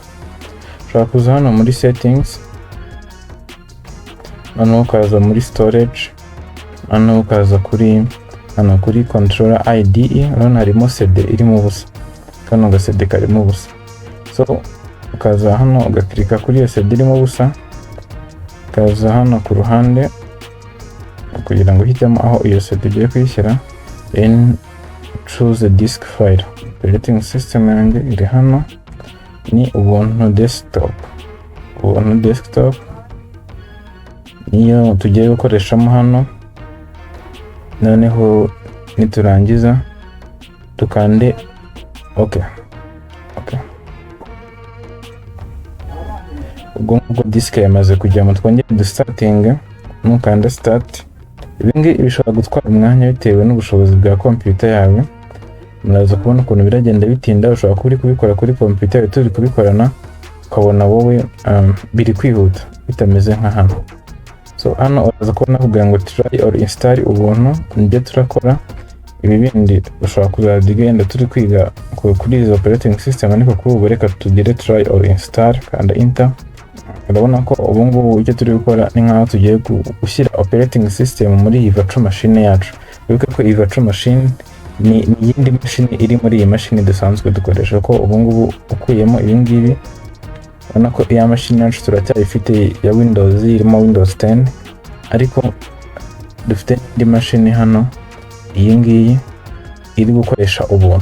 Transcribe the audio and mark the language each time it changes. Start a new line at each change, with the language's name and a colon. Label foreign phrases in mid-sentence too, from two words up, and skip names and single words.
Kinyarwanda: Ushobora kuza hano muri settings, noneho ukaza muri storage, noneho ukaza kuri
English: controller IDE.
Kinyarwanda: Urabona harimo CD irimo ubusa, kano ga CD karimo ubusa. So ukaza hano ugaklika kuri iyo CD irimo ubusa, ukaza hano ku ruhande kugira ngo uhitemo aho iyo CD ugiye kuyishyira,
English: then choose a disk file. Operating system
Kinyarwanda: yanjye iri hano, ni Ubuntu desktop. Ubuntu desktop niyo tugiye gukoreshamo hano. Noneho niturangiza tukande okay. Ubwo disk yamaze kujyamo, twongere dustarting, nukanda start. Ibingi bishobora gutwara umwanya bitewe n'ubushobozi bwa computer yawe. Muraza kubona ukuntu biragenda bitinda. Ushobora kuba uri kubikora kuri computer yawe turi kubikorana, ukabona wowe biri kwihuta bitameze nka hano. So hano uraza kubona kugira ngo
English: try or install Ubuntu.
Kinyarwanda: Nibyo turakora. Ibi bindi ushobora kuzadiga yenda turi kwiga kuri izo operating system, ariko kuri ubu reka tugire
English: try or install
Kinyarwanda: kandi enter. Urabona ko ubu ngubu icyo turi gukora ni nkaho tugiye gushyira
English: operating system
Kinyarwanda: muri iyi
English: virtual machine
Kinyarwanda: yacu. Wibuke ko iyi
English: virtual machine
Kinyarwanda: ni iyindi machine iri muri iyi machine dusanzwe dukoresha, ko ubu ngubu ukuyemo ibi ngibi. Urabona ko iya machine yacu turacyayifite ya Windows, irimo Windows 10, ariko dufite indi machine hano, iyi ngiyi iri gukoresha Ubuntu.